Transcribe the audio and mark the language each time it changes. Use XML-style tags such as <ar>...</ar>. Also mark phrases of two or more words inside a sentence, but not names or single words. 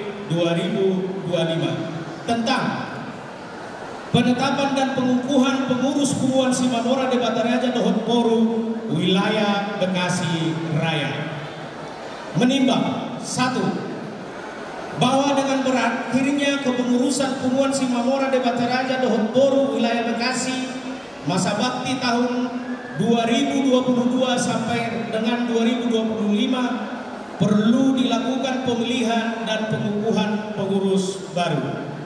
<id>2025 tentang penetapan dan pengukuhan pengurus Punguan Simamora de Bataraja Dohot Boru wilayah Bekasi Raya. Menimbang 1. Bahwa dengan berakhirnya kepengurusan Punguan Simamora de Bataraja Dohot Boru wilayah Bekasi masa bakti tahun 2022 sampai dengan 2025 perlu dilakukan pemilihan dan pengukuhan pengurus baru.</id>